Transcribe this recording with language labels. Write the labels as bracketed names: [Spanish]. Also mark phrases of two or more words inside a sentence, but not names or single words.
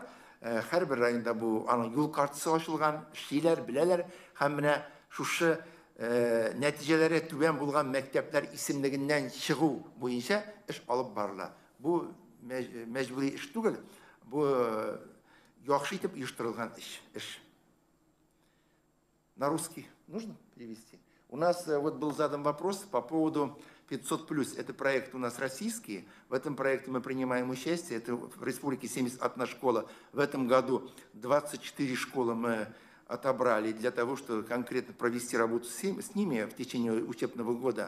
[Tatar] Һәрбер районда бу аның юл картасы ачылган, эшлиләр, беләләр, һәм менә шушы нәтиҗәләре түбән булган мәктәпләр исемлегеннән чыгу буенча эш алып барыла. Бу мәҗбүри эш түгел, бу яхшы итеп оештырылган эш. [Russian] На русский нужно перевести? У нас вот был задан вопрос по поводу 500+. Это проект у нас российский. В этом проекте мы принимаем участие. Это в республике 71 школа. В этом году 24 школы мы отобрали для того, чтобы конкретно провести работу с ними в течение учебного года.